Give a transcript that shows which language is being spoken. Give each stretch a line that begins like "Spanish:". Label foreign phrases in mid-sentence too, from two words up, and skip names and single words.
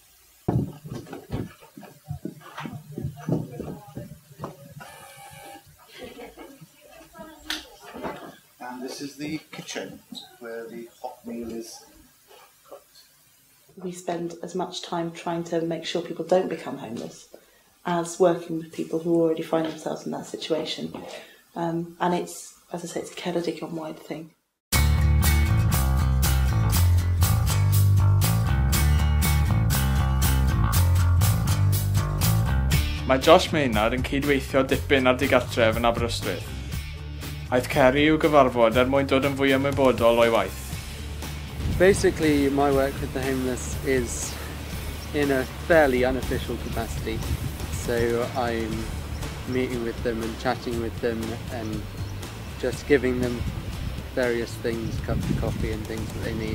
English: And this is the kitchen, where the hot meal is cooked. We spend as much time trying to make sure people don't become homeless as working with people who already find themselves in that situation. And it's, as I say, it's a Ceredigion-wide thing.
Welsh: Mae Josh Maynard yn cydweithio dipyn ar di-gartref yn Aberystwyth. Aeth Ceri i'w gyfarfod mwyn dod yn fwy ymwybodol o'i waith.
English: Basically, my work with the homeless is in a fairly unofficial capacity. So I'm meeting with them and chatting with them and just giving them various things, cups of coffee and things that they need.